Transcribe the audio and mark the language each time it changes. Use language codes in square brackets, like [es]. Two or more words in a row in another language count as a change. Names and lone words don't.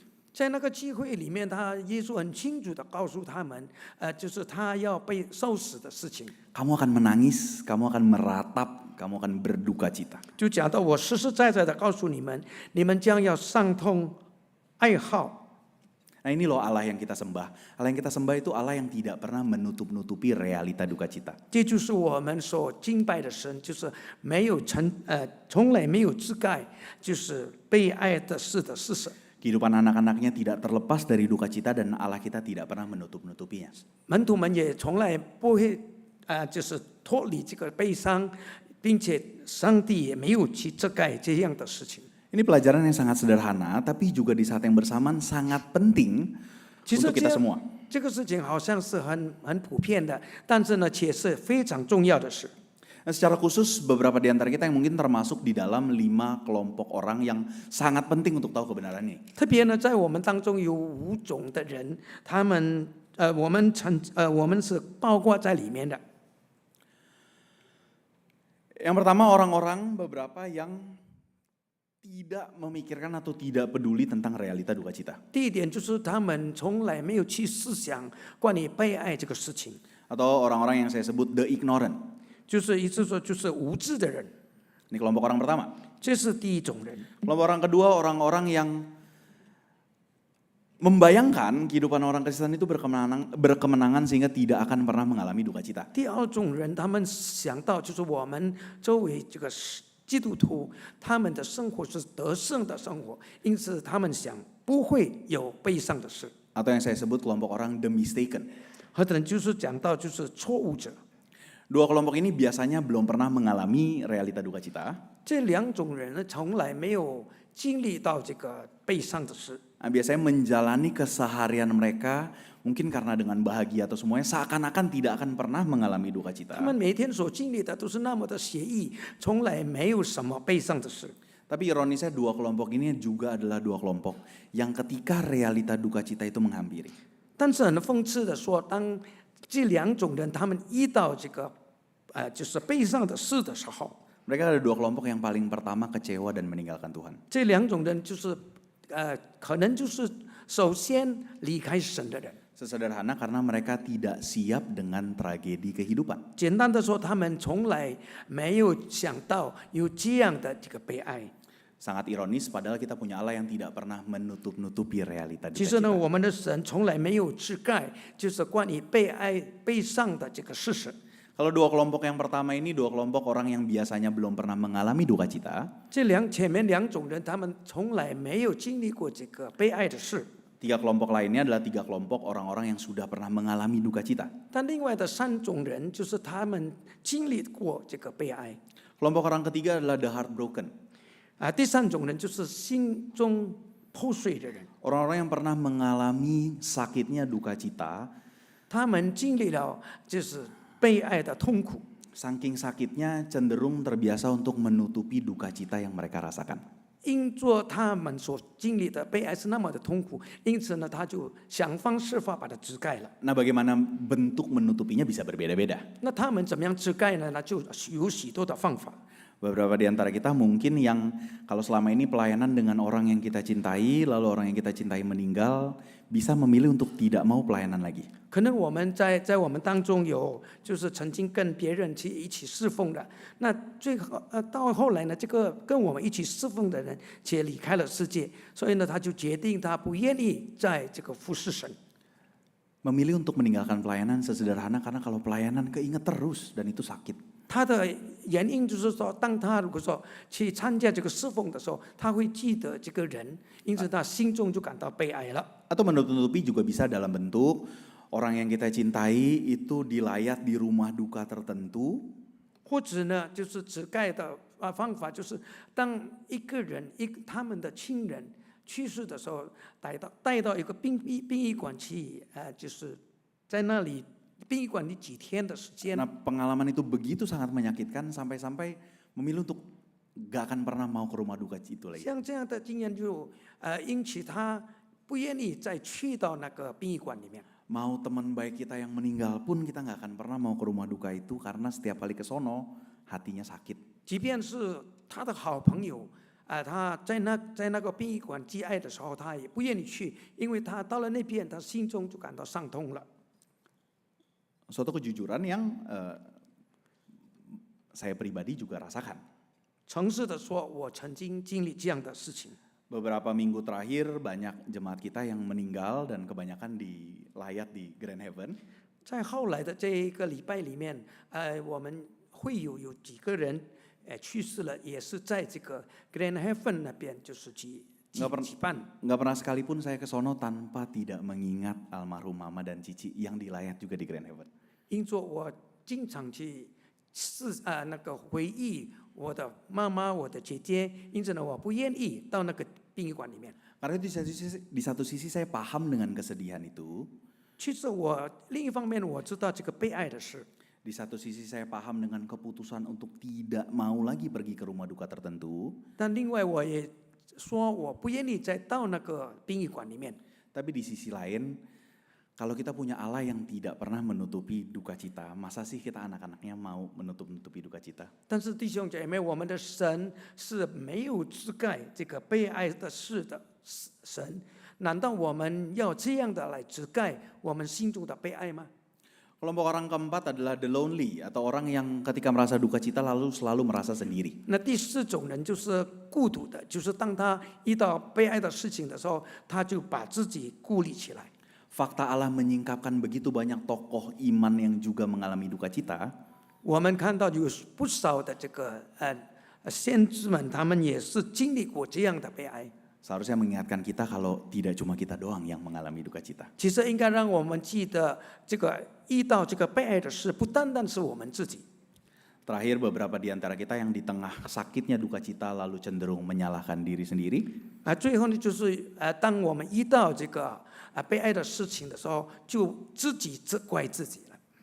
[zh] 在那个机会里面，耶稣很清楚的告诉他们，就是他要被受死的事情。 [id] Kamu akan menangis, kamu akan meratap, kamu akan berduka cita. [zh] 就讲到我实实在在的告诉你们，你们将要伤痛、哀号。 [id] Nah, ini loh Allah yang kita sembah. Allah yang kita sembah itu Allah yang tidak pernah menutup-nutupi realita duka cita. [zh] 这就是我们所敬拜的神，就是从来没有遮盖，就是被爱的事的事实。 [id] Kehidupan anak-anaknya tidak terlepas dari duka cita dan Allah kita tidak pernah menutup-nutupinya. [zh] 门徒们也从来不会就是脱离这个悲伤，并且上帝也没有去遮盖这样的事情。 [id] Ini pelajaran yang sangat sederhana, tapi juga di saat yang bersamaan sangat penting untuk kita semua. [zh] 这个事情好像是很普遍的，但是呢，却是非常重要的事。 [id] Nah, secara khusus beberapa di antara kita yang mungkin termasuk di dalam 5 kelompok orang yang sangat penting untuk tahu kebenaran ini. [zh] 特别呢，在我们当中有5种的人，他们我们是包括在里面的。 [id] Yang pertama orang-orang beberapa yang tidak memikirkan atau tidak peduli tentang realita duka cita. [zh] 第一点就是他们从来没有去思想关于被爱这个事情， [id] Atau orang-orang yang saya sebut [en] the ignorant. [zh] 就是意思说就是无知的人， [id] Ini kelompok orang pertama. [zh] 这是第一种人。 [id] Kelompok orang kedua orang-orang yang membayangkan kehidupan orang Kristen itu berkemenangan sehingga tidak akan pernah mengalami duka cita. [zh] 第二种人，他们想到就是我们周围这个基督徒，他们的生活是得胜的生活，因此他们想不会有悲伤的事。 [id] atau yang saya sebut kelompok orang [en] the mistaken. [zh] 或者就是讲到就是错误者。 [id] Dua kelompok ini biasanya belum pernah mengalami realita duka cita. [zh] 这两种人呢，从来没有经历到这个悲伤的事。 [id] Nah, biasanya menjalani keseharian mereka mungkin karena dengan bahagia atau semuanya seakan-akan tidak akan pernah mengalami duka cita. [zh] 他们每天所经历的都是那么的写意，从来没有什么悲伤的事。 [id] Tapi ironisnya dua kelompok ini juga adalah dua kelompok yang ketika realita duka cita itu menghampiri, [zh] 但是很讽刺的说，当这两种人他们遇到这个就是悲伤的事的时候， [id] mereka ada dua kelompok yang paling pertama kecewa dan meninggalkan Tuhan. [zh] 这两种人就是可能就是首先离开神的人。 [id] Sesederhana karena mereka tidak siap dengan tragedi kehidupan. [zh] 简单的说，他们从来没有想到有这样的这个悲哀。 [id] Sangat ironis padahal kita punya Allah yang tidak pernah menutup-nutupi realita duka [zh] 其实呢， [id] cita. [zh] 我们的神从来没有遮盖，就是关于悲伤的这个事实。 [id] Kalau dua kelompok yang pertama ini dua kelompok orang yang biasanya belum pernah mengalami duka cita. [zh] 前面两种人，他们从来没有经历过这个悲哀的事。 [id] Tiga kelompok lainnya adalah tiga kelompok orang-orang yang sudah pernah mengalami duka cita. [zh] 但另外的三种人，就是他们经历过这个悲哀。 [id] Kelompok orang ketiga adalah [en] the heartbroken. [zh] 第三种人就是心中破碎的人， [id] Orang-orang yang pernah mengalami sakitnya duka cita, [zh] 他们经历了就是悲哀的痛苦， [id] saking sakitnya cenderung terbiasa untuk menutupi duka cita yang mereka rasakan. [zh] 因着他们所经历的悲哀是那么的痛苦，因此呢，他就想方设法把它遮盖了。 [id] Nah, bagaimana bentuk menutupinya bisa berbeda-beda. [zh] 那他们怎么样遮盖呢？那就有许多的方法。 [id] Beberapa di antara kita mungkin yang kalau selama ini pelayanan dengan orang yang kita cintai, lalu orang yang kita cintai meninggal, bisa memilih untuk tidak mau pelayanan lagi. [zh] 可能我们在我们当中有就是曾经跟别人去一起侍奉的，那最后到后来呢，这个跟我们一起侍奉的人却离开了世界，所以呢，他就决定他不愿意在这个服侍神。 [id] Memilih untuk meninggalkan pelayanan sesederhana karena kalau pelayanan keinget terus dan itu sakit. [zh] 他的原因就是说，当他如果说去参加这个侍奉的时候，他会记得这个人，因此他心中就感到悲哀了。 [id] Atau menutupi juga bisa dalam bentuk orang yang kita cintai itu dilayat di rumah duka tertentu. [zh] 或者呢，就是遮盖的方法，就是当一个人他们的亲人去世的时候，带到一个殡仪馆去，就是在那里殡仪馆里几天的时间。 [id] Nah, pengalaman itu begitu sangat menyakitkan sampai-sampai memilih untuk gak akan pernah mau ke rumah duka itu lagi. [zh] 像这样的经验就引起他不愿意再去到那个殡仪馆里面。 [id] Mau teman baik kita yang meninggal pun kita gak akan pernah mau ke rumah duka itu karena setiap kali ke sono hatinya sakit. [zh] 即便是他的好朋友，他在那个殡仪馆祭哀的时候，他也不愿意去，因为他到了那边，他心中就感到伤痛了。 [id] Suatu kejujuran yang saya pribadi juga rasakan. [zh] 诚实的说，我曾经经历这样的事情。 [id] Beberapa minggu terakhir banyak jemaat kita yang meninggal dan kebanyakan dilayat di Grand Heaven. [zh] 在后来的这一个礼拜里面，我们会有几个人去世了，也是在这个 Grand Heaven 那边，就是举办。 [id] Nggak pernah sekalipun saya ke sono tanpa tidak mengingat almarhum mama dan cici yang dilayat juga di Grand Heaven. [zh] 因着我经常去那个回忆我的妈妈、我的姐姐，因此呢，我不愿意到那个殡仪馆里面。 [id] Karena itu di satu sisi saya paham dengan kesedihan itu. [zh] 其实我另一方面我知道这个悲哀的事， [id] Di satu sisi saya paham dengan keputusan untuk tidak mau lagi pergi ke rumah duka tertentu. [zh] 但另外我也说我不愿意再到那个殡仪馆里面。 [id] Tapi di sisi lain, kalau kita punya Allah yang tidak pernah menutupi duka cita, masa sih kita anak-anaknya mau menutupi duka cita? [zh] 但是弟兄姐妹，我们的神是没有遮盖这个悲哀的事的神，难道我们要这样的来遮盖我们心中的悲哀吗？ [id] Kelompok orang keempat adalah [en] the lonely [id] atau orang yang ketika merasa duka cita lalu selalu merasa sendiri. [zh] 那第四种人就是孤独的，就是当他遇到悲哀的事情的时候，他就把自己孤立起来。 [id] Fakta Allah menyingkapkan begitu banyak tokoh iman yang juga mengalami duka cita. [zh] 我们看到有不少的这个先知们，他们也是经历过这样的悲哀。 [id] seharusnya mengingatkan kita kalau tidak cuma kita doang yang mengalami duka cita. [zh] 其实应该让我们记得，这个遇到这个被爱的事，不单单是我们自己。 [id] Terakhir beberapa di antara kita yang di tengah sakitnya duka cita lalu cenderung menyalahkan diri sendiri. [zh] 最后呢，就是当我们遇到这个被爱的事情的时候，就自己责怪自己了。